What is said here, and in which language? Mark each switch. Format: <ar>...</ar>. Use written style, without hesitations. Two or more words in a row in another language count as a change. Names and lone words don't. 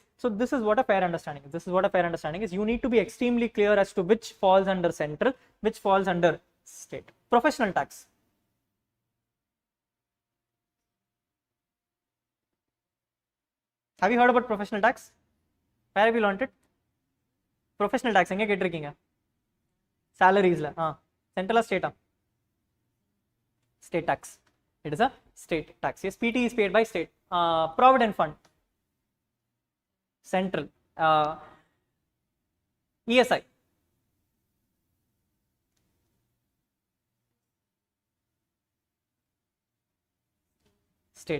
<en>So this is what a fair understanding is. This is what a fair understanding is. You need to be extremely clear as to which falls under central, which falls under state. Professional tax. Have you heard about professional tax? Where have you learned it? Professional tax</en> <ta>எங்க கேட்டிருக்கீங்க? Salaries la.</ta> <en>Central or state? State tax. It is a state tax. Yes, PT is paid by state. Provident fund. Central. ESI. State.</en>